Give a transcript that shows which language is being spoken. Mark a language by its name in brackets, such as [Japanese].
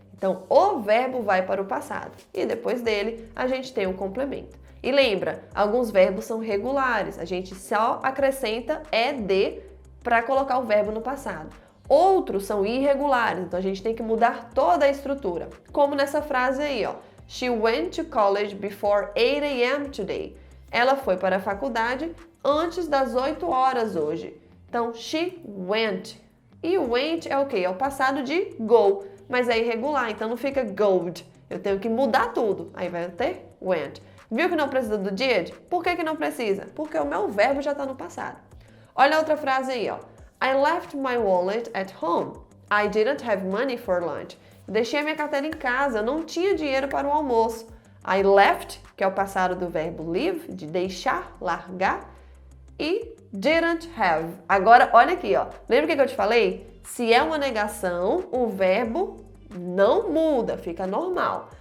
[Portuguese] Então, o verbo vai para o passado e depois dele a gente tem um complemento. E lembra, alguns verbos são regulares, a gente só acrescenta ed para colocar o verbo no passado. Outros são irregulares, então a gente tem que mudar toda a estrutura. Como nessa frase aí, ó. [English] She went to college before 8 a.m. today. [Portuguese] Ela foi para a faculdade antes das 8 horas hoje. Então, [English] she went. [Portuguese] E o went é o quê? É o passado de go, mas é irregular, então não fica goed. Eu tenho que mudar tudo. Aí vai ter went. Viu que não precisa do did? Por que não precisa? Porque o meu verbo já está no passado. Olha a outra frase aí, ó. [English] I left my wallet at home. I didn't have money for lunch. [Portuguese] Deixei a minha carteira em casa, eu não tinha dinheiro para o almoço. [English] I left, [Portuguese] que é o passado do verbo leave, de deixar, largar, e [English] didn't have. [Portuguese] Agora, olha aqui, ó. Lembra o que eu te falei? Se é uma negação, o verbo não muda, fica normal.